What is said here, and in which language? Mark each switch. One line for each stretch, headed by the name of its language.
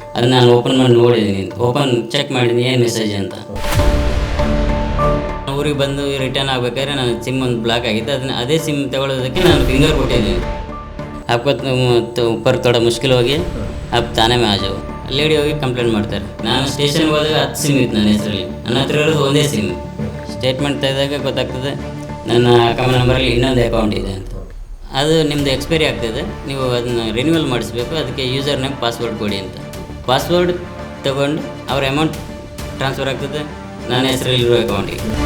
Kannada: ಅದನ್ನ ನಾನು ಓಪನ್ ಮಾಡಿ ನೋಡಿದ್ದೀನಿ, ಚೆಕ್ ಮಾಡಿದ್ದೀನಿ ಏನು ಮೆಸೇಜ್ ಅಂತ. ಊರಿಗೆ ಬಂದು ರಿಟರ್ನ್ ಆಗಬೇಕಾದ್ರೆ ನಾನು ಸಿಮ್ ಒಂದು ಬ್ಲಾಕ್ ಆಗಿತ್ತು. ಅದೇ ಸಿಮ್ ತಗೊಳ್ಳೋದಕ್ಕೆ ನಾನು ಫಿಂಗರ್ ಕೊಟ್ಟಿದ್ದೀನಿ.
Hindi: आपको ऊपर थोड़ा मुश्किल होगी, अब थाने में आ जाओ.
Kannada: ಲೇಡಿ ಹೋಗಿ ಕಂಪ್ಲೇಂಟ್ ಮಾಡ್ತಾರೆ. ನಾನು ಸ್ಟೇಷನ್ಗೆ ಹೋದಾಗ 10 ಸಿಮ್ ಇತ್ತು ನನ್ನ ಹೆಸರಲ್ಲಿ. ನನ್ನ ಹತ್ರ ಇರೋದು ಒಂದೇ ಸಿಮ್. ಸ್ಟೇಟ್ಮೆಂಟ್ ತೆಗೆದಾಗ ಗೊತ್ತಾಗ್ತದೆ ನನ್ನ ಅಕೌಂಟ್ ನಂಬರಲ್ಲಿ ಇನ್ನೊಂದು ಅಕೌಂಟ್ ಇದೆ ಅಂತ. ಅದು ನಿಮ್ಮದು ಎಕ್ಸ್ಪೈರಿ ಆಗ್ತದೆ, ನೀವು ಅದನ್ನು ರಿನ್ಯೂವಲ್ ಮಾಡಿಸ್ಬೇಕು. ಅದಕ್ಕೆ ಯೂಸರ್ ನೇಮ್ ಪಾಸ್ವರ್ಡ್ ಕೊಡಿ ಅಂತ. ಪಾಸ್ವರ್ಡ್ ತೊಗೊಂಡು ಅವ್ರ ಅಮೌಂಟ್ ಟ್ರಾನ್ಸ್ಫರ್ ಆಗ್ತದೆ ನನ್ನ ಹೆಸರಲ್ಲಿರೋ ಅಕೌಂಟಿಗೆ.